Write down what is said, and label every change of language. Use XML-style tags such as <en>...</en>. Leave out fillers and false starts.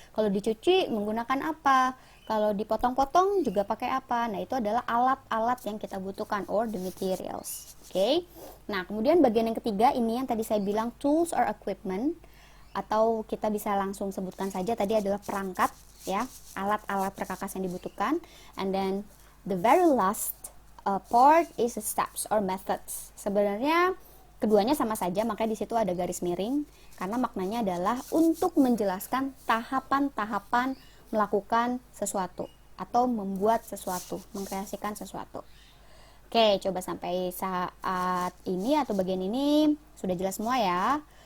<id>Kalau dicuci menggunakan apa? Kalau dipotong-potong juga pakai apa? Nah, itu adalah alat-alat yang kita butuhkan</id> <en>or the materials.</en> <id>Oke. Nah, kemudian bagian yang ketiga ini yang tadi saya bilang tools or equipment, atau kita bisa langsung sebutkan saja tadi adalah perangkat ya, alat-alat perkakas yang dibutuhkan.</id> <en>And then the very last part is the steps or methods.</en> <id>Sebenarnya keduanya sama saja, makanya di situ ada garis miring karena maknanya adalah untuk menjelaskan tahapan-tahapan melakukan sesuatu atau membuat sesuatu, mengkreasikan sesuatu. Oke, coba sampai saat ini atau bagian ini sudah jelas semua ya.</id>